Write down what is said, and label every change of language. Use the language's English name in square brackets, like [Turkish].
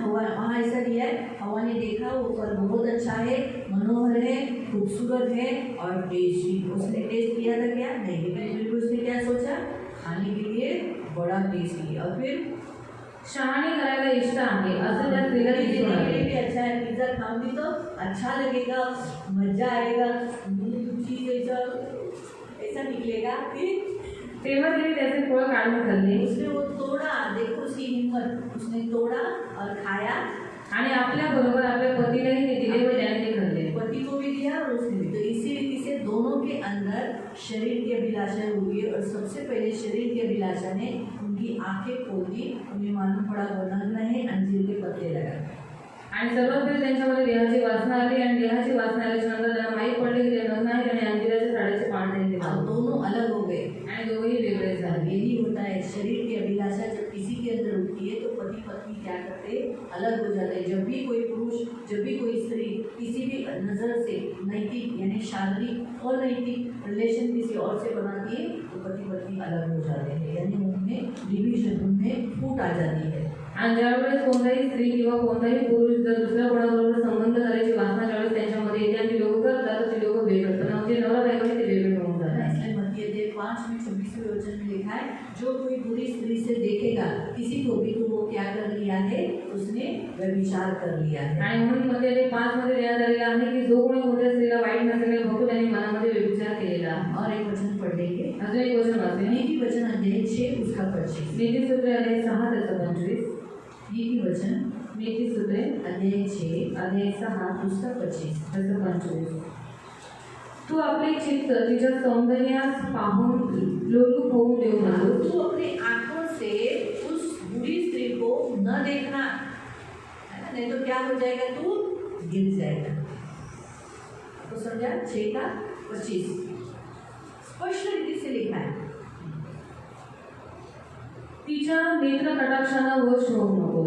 [Hindi] हवा वहाँ ऐसा दिया है, हवा ने देखा वो फल बहुत अच्छा है, मनोहर है, खूबसूरत है और टेस्टी. उसने टेस्ट किया था क्या, नहीं, बिल्कुल उसने क्या सोचा, खाने के लिए बड़ा टेस्टी. और फिर [Marathi] शहाणी करायला इष्ट आहे असं त्या स्त्रीला दिसून आले. [Hindi] भी अच्छा है, पिज्जा खाऊंगी तो अच्छा लगेगा, मजा आएगा, चीज ऐसा निकलेगा. फिर [Marathi] तेव्हा तिने त्याचे फळ काढून खाल्ले. [Hindi] उसने वो तोड़ा, देखो उसकी हिम्मत, उसने तोड़ा और खाया. [Marathi] आणि आपल्या बरोबर आपल्या पतीलाही ते दिले व त्याने ते खाल्ले. [Hindi] पति को भी दिया और उसने भी. तो इसी रीति से दोनों के अंदर शरीर की अभिलाषा हुई और सबसे पहले शरीर की अभिलाषा ने उनकी आंखें खोल दी. उन्हें मालूम पड़ा वो नग्न है, अंजीर के पत्ते लगा. [Marathi] आणि सर्वात पहिले त्यांच्यामध्ये देहाची वासना आली आणि देहाची वासना आल्याच्या नंतर त्यांना माहीत पडले की ते नग्न आहेत आणि अंजिराच्या झाडाचे पान त्यांनी [Hindi] अब [Marathi] खाल्ले. [Hindi] दोनों अलग हो गए. [Marathi] आणि दोघेही वेगळे झाले. [Hindi] यही होता है, शरीर की अभिलाषा जब किसी के अंदर होती है तो पति पत्नी क्या करते, अलग हो जाते हैं. जब भी कोई पुरुष, जब भी कोई स्त्री किसी भी नज़र से नैतिक यानी शारीरिक और नैतिक रिलेशन किसी और से बनाती है तो पति पत्नी अलग हो जाते हैं, यानी उनमें डिविजन, उनमें फूट आ जाती है. [Marathi] आणि ज्यावेळेस कोणताही स्त्री किंवा कोणताही पुरुष जर दुसऱ्या कोणाबरोबर संबंध करायची वासना ज्यावेळेस त्यांच्यामध्ये येते आणि ती लोक करतात तर ती लोक वेगळं पण म्हणजे नवरा बायको ते वेगळे होऊन जातात. [Hindi] इसलिए मत्ती अध्याय 5 में 26वें वचन में लिखा है, जो कोई बुरी स्त्री से देखेगा किसी को भी तो वो क्या कर लिया है, उसने व्यभिचार कर लिया है. [Marathi] आणि म्हणून मध्ये ते 5 मध्ये देण्यात आलेलं आहे की जो कोणी कोणत्या स्त्रीला वाईट नजरेने बघतो त्यांनी मनामध्ये व्यभिचार केलेला आहे. [Hindi] और एक वचन पढ़ लेंगे, [Marathi] अजून एक वचन वाचूया. [Hindi] नीति वचन अध्याय 6 उसका 25. [Marathi] नीतिसूत्रे अध्याय 6 त्याचं 25. [Hindi] नीति वचन [Marathi] नीतिसूत्रे [Hindi] अध्याय 6 [Marathi] अध्याय 6 [Hindi] उसका 25. [Marathi] त्याचं 25. तू आपले चित्त तिच्या सौंदर्यास पाहून लोलूप होऊन देऊ नकोस. [Hindi] तू अपनी आंखों से उस बुरी स्त्री को न देखना, है ना, नहीं तो क्या हो जाएगा, तू गिर जाएगा. तो समझा 6 का 25 स्पष्ट रीति से लिखा है. [Marathi] तिच्या नेत्र कटाक्षांना वश होऊ नको.